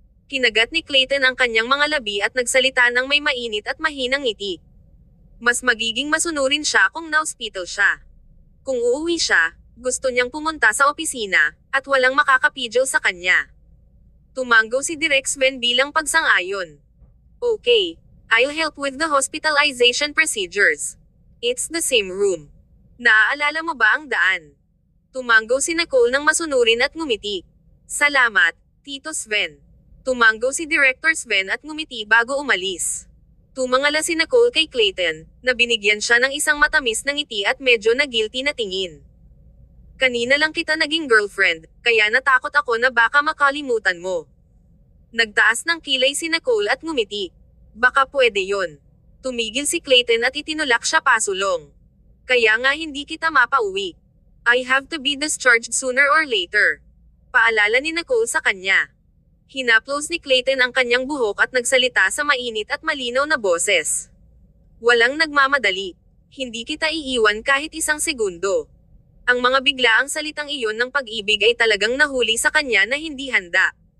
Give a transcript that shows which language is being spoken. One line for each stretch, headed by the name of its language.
Filipino: Kinagat ni Clayton ang kanyang mga labi at nagsalita ng may mainit at mahinang ngiti. Mas magiging masunurin siya kung na-ospital siya. Kung uuwi siya, gusto niyang pumunta sa opisina, at walang makakapigil sa kanya. Tumango si Direk Sven bilang pagsang-ayon.
English: Okay, I'll help with the hospitalization procedures. It's the same room.
Filipino: Naaalala mo ba ang daan? Tumango si Nicole nang masunurin at ngumiti. Salamat, Tito Sven. Tumango si Director Sven at ngumiti bago umalis. Tumangala si Nicole kay Clayton, na binigyan siya ng isang matamis na ngiti at medyo na guilty na tingin. Kanina lang kita naging girlfriend, kaya natakot ako na baka makalimutan mo. Nagtaas ng kilay si Nicole at ngumiti. Baka pwede yon. Tumigil si Clayton at itinulak siya pasulong. Kaya nga hindi kita mapauwi.
English: I have to be discharged sooner or later.
Filipino: Paalala ni Nicole sa kanya. Hinaplos ni Clayton ang kanyang buhok at nagsalita sa mainit at malinaw na boses. Walang nagmamadali. Hindi kita iiwan kahit isang segundo. Ang mga biglaang salitang iyon ng pag-ibig ay talagang nahuli sa kanya na hindi handa.